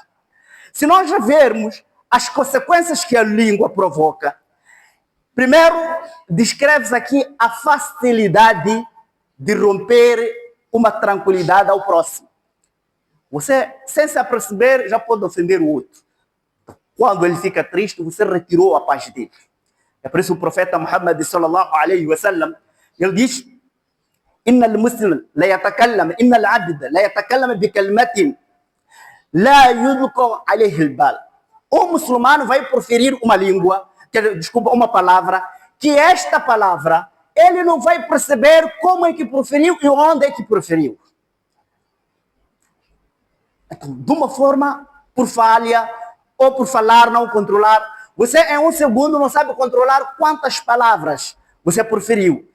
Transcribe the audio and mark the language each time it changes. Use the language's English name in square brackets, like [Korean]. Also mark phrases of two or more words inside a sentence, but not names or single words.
[Portuguese] Se nós já vermos as consequências que a língua provoca, primeiro, descreve-se aqui a facilidade de romper uma tranquilidade ao próximo. Você, sem se aperceber, já pode ofender o outro. Quando ele fica triste, você retirou a paz dele. É por isso o profeta Muhammad [Arabic] صلى الله عليه وسلم, [Portuguese] ele diz: [Arabic] "إن المسلم لا يتكلم، إن العبد لا يتكلم بكلمة لا يلقى عليه البال." [Portuguese] O muçulmano vai proferir uma língua, uma palavra, que esta palavra ele não vai perceber como é que proferiu e onde é que proferiu. Então, de uma forma, por falha, ou por falar, não controlar, você em um segundo não sabe controlar quantas palavras você proferiu.